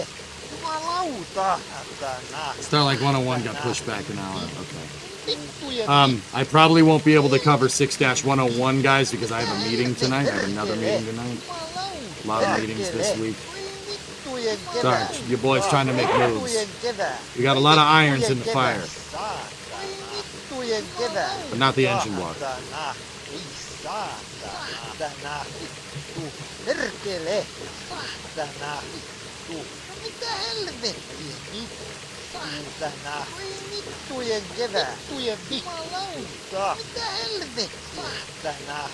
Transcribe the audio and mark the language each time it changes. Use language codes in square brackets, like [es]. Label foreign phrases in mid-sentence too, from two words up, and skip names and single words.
[fi] Jumalauta. Saatana. [en] Starlight 101 got pushed back an hour. Okay. [fi] Vittujen. [en] I probably won't be able to cover 6-101, guys, because I have a meeting tonight. I have another meeting tonight. A lot of meetings this week. Sorry, your boy's trying to make moves. We got a lot of irons in the fire, but not the engine block. [fi] Saatana. Vittu. Perkele. Saatana. Vittu. No mitä helvettiä nyt? Saatana. Voi vittujen kevää. Vittujen jumalauta. Mitä helvettiä? Saatana.